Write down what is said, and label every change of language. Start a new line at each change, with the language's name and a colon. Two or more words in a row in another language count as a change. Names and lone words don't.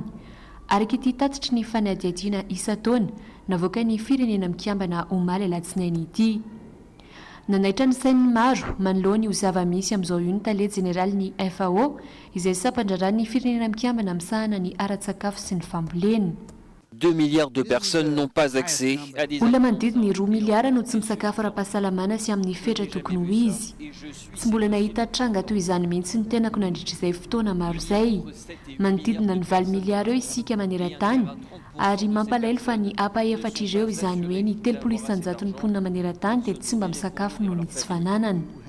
Malagasy: Araka ity tatitry ny fanadihadiana isa-taona navoaka ny firenena mikambana omaly alatsinainy ity. Nanaitra ny sain'ny maro manoloana ho zava-misy amin'izao io ny Tale Jeneraly ny FAO izay sampandrarany firenena mikambana misahana ny ara-tsakafo sy ny fambolena.
French: 2 milliards de personnes n'ont pas accès à des...
Malagasy: Olona manodidina 2 miliara no tsy misakafo ara-pahasalamana sy amin'ny fetra tokony ho izy. Tsy mbola nahita tranga toy izany mihitsy ny tenako nandritra izay fotoana maro izay. Manodidina ny 20 miliara eo isika maneran-tany ary mampalahelo fa ny apa-efatra ireo izany hoe ny 30 isanjaton'ny mponina maneran-tany dia tsy mba misakafo noho ny tsy fananana.